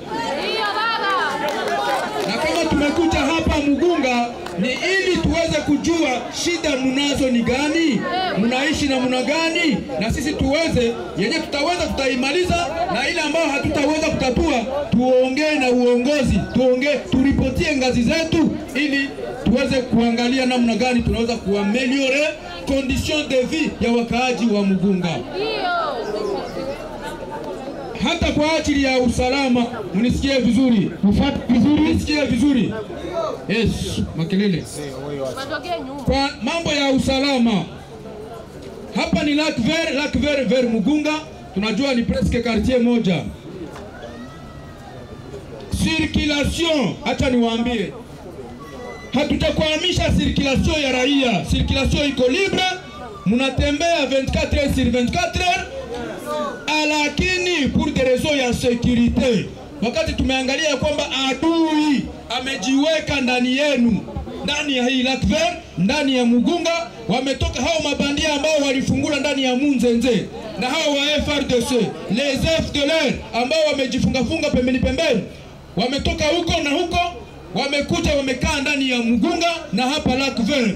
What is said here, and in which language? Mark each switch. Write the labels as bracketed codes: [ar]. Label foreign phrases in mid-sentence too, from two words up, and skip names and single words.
[sw] Na kama tumekuja hapa Mugunga ni ili tuweze kujua shida mnazo ni gani, mnaishi na mna gani, na sisi tuweze yenye tutaweza tutaimaliza, na ile ambayo hatutaweza kutatua tuongee na uongozi, turipotie ngazi zetu ili tuweze kuangalia namna gani tunaweza kuameliore [fr] condition de vie [sw] ya wakaaji wa Mugunga. Hata kwa ajili ya usalama, mnisikie vizuri, mfuate vizuri, mnisikie vizuri. Yes, makelele. Kwa mambo ya usalama, hapa ni Lac Vert Mugunga, tunajua ni [fr] presque quartier [sw] moja. Circulation, acha niwaambie, hatutakwamisha circulation ya raia. Circulation iko libre, mnatembea [fr] 24 heures sur 24 heures. Lakini pour des raisons ya sécurité, [sw] wakati tumeangalia kwamba adui amejiweka ndani yenu, ndani ya hii Lac Vert, ndani ya Mugunga, wametoka hao mabandia ambao walifungula ndani ya Munzenze na hao wa FRDC, les FDLR ambao wamejifunga pembeni, wametoka huko na huko, wamekuja wamekaa ndani ya Mugunga na hapa Lac Vert.